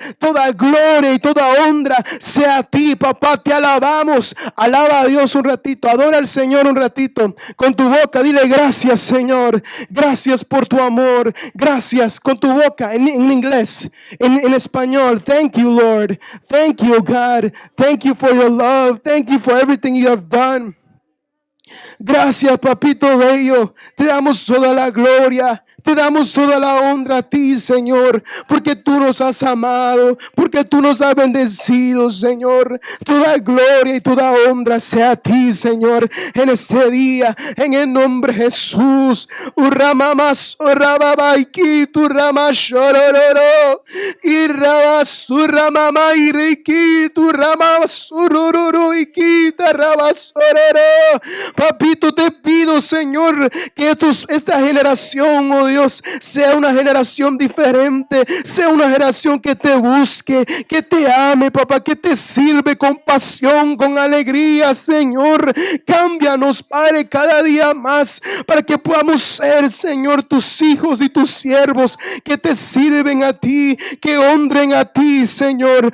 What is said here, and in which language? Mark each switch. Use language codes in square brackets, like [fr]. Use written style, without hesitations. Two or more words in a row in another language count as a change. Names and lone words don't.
[es] Toda gloria y toda honra sea a ti, papá. Te alabamos. Alaba a Dios un ratito, adora al Señor un ratito. Con tu boca dile Dile gracias, Señor. Gracias por tu amor. Gracias con tu boca en inglés, en español. [en] Thank you, Lord. Thank you, God. Thank you for your love. Thank you for everything you have done. [es] Gracias, papito bello. Te damos toda la gloria. Te damos toda la honra a ti, Señor, porque tú nos has amado, porque tú nos has bendecido, Señor. Toda gloria y toda honra sea a ti, Señor, en este día, en el nombre de Jesús. Urramamas, urrababaiki, turramashororo, irrabas, urramama, iriki, turramas, urururu, iki, tarrabasororo. Papito, te pido, Señor, que esta generación, oh Dios, sea una generación diferente, sea una generación que te busque, que te ame, papá, que te sirve con pasión, con alegría, Señor. Cámbianos, Padre, cada día más para que podamos ser, Señor, tus hijos y tus siervos que te sirven a ti, que honren a ti, Señor.